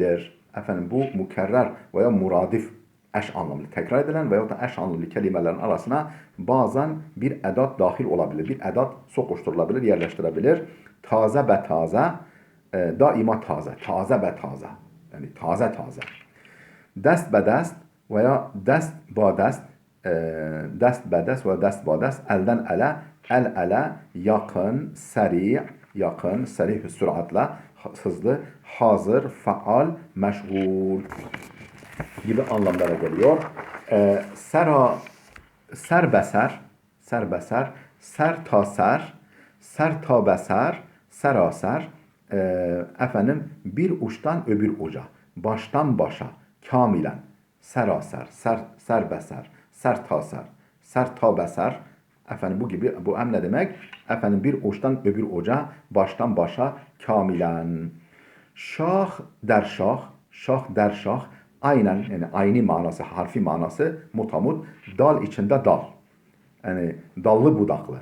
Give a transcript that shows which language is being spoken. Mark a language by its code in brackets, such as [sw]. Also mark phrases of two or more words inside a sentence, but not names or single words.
[tr] Efendim, bu mükerrer veya muradif eş anlamlı tekrar edilen veyahut da eş anlamlı kelimelerin arasına bazen bir edat dahil olabilir. Bir edat sokuşturulabilir, yerleştirebilir. [fa] Taze be taze, daima taze. Taze be taze. [tr] Yani taze taze. [fa] Dest be dest veya dest ba dest, dest be dest veya dest ba dest, [tr] elden ele, el ele, yakın, seri, yakın, seri süratle, hızlı, hazır, faal, meşgul gibi anlamlara geliyor. [fa] Serbeser, serbeser, ser ta ser, ser ta beser, seraser, [tr] efendim bir uçtan öbür uca, baştan başa, [fa] kamilen, seraser, serbeser, ser ta ser, ser ta beser, [tr] efendim bu gibi, bu hem ne demek? Efendim bir uçtan öbür uca, baştan başa, kamilen. [fa] Şah der şah, şah der şah, [tr] aynen yani aynı manası, harfi manası mutamut, dal içinde dal. Yani dallı budaklı.